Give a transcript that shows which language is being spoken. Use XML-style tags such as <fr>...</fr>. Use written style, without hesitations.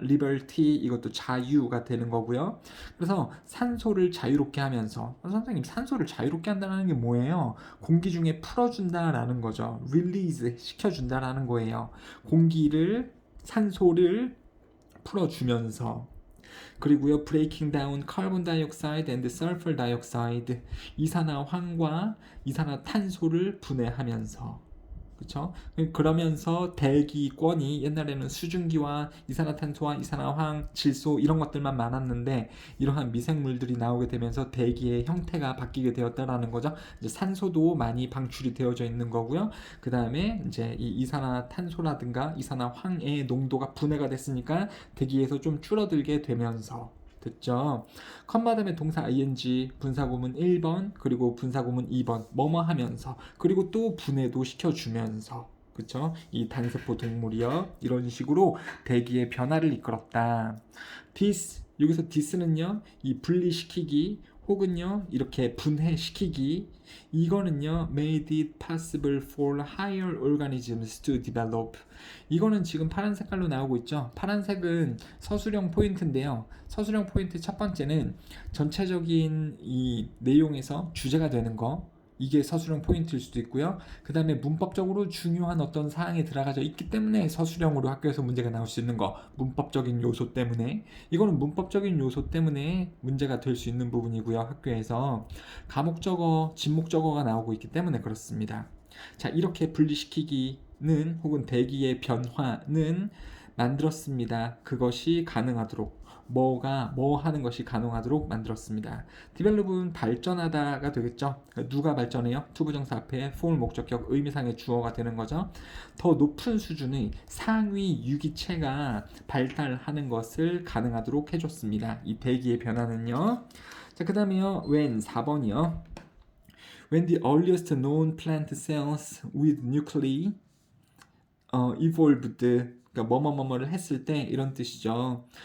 <ko>liberty 이것도 자유가 되는 거고요. 그래서 산소를 자유롭게 하면서, 선생님 산소를 자유롭게 한다는 게 뭐예요? 공기 중에 풀어준다라는 거죠. release 시켜준다라는 거예요. 공기를, 산소를 풀어주면서. 그리고요,</ko> <en>breaking down carbon dioxide and sulfur dioxide,</en> <ko>이산화황과 이산화탄소를 분해하면서, 그쵸? 그러면서 대기권이, 옛날에는 수증기와 이산화탄소와 이산화황, 질소 이런 것들만 많았는데 이러한 미생물들이 나오게 되면서 대기의 형태가 바뀌게 되었다라는 거죠. 이제 산소도 많이 방출이 되어져 있는 거고요. 그 다음에 이제 이 이산화탄소라든가 이산화황의 농도가 분해가 됐으니까 대기에서 좀 줄어들게 되면서, 됐죠? 컴마 다음에 동사 ing, 분사구문 1번, 그리고 분사구문 2번, 뭐뭐 하면서, 그리고 또 분해도 시켜주면서, 그쵸? 이 단세포 동물이요, 이런 식으로 대기의 변화를 이끌었다.</ko> <en>this, 여기서 this는요</en> <ko>이 분리시키기 혹은요 이렇게 분해시키기,</ko> <en>이거는요 made it possible for higher organisms to develop.</en> <ko>이거는 지금 파란 색깔로 나오고 있죠. 파란색은 서술형 포인트인데요. 서술형 포인트 첫 번째는 전체적인 이 내용에서 주제가 되는 거, 이게 서술형 포인트일 수도 있고요. 그 다음에 문법적으로 중요한 어떤 사항이 들어가져 있기 때문에 서술형으로 학교에서 문제가 나올 수 있는 거, 문법적인 요소 때문에. 이거는 문법적인 요소 때문에 문제가 될 수 있는 부분이고요. 학교에서 가목적어, 진목적어가 나오고 있기 때문에 그렇습니다. 자, 이렇게 분리시키기는 혹은 대기의 변화는 만들었습니다. 그것이 가능하도록. 뭐 하는 것이 가능하도록 만들었습니다. develop은 발전하다가 되겠죠. 누가 발전해요? 투부정사 앞에 for 목적격 의미상의 주어가 되는 거죠. 더 높은 수준의 상위 유기체가 발달하는 것을 가능하도록 해줬습니다. 이 대기의 변화는요. 자, 그 다음에요. when 4번이요.</ko> <en>when the earliest known plant cells with nuclei evolved,</en> <ko>그러니까 뭐뭐뭐뭐를 했을 때 이런 뜻이죠.</ko>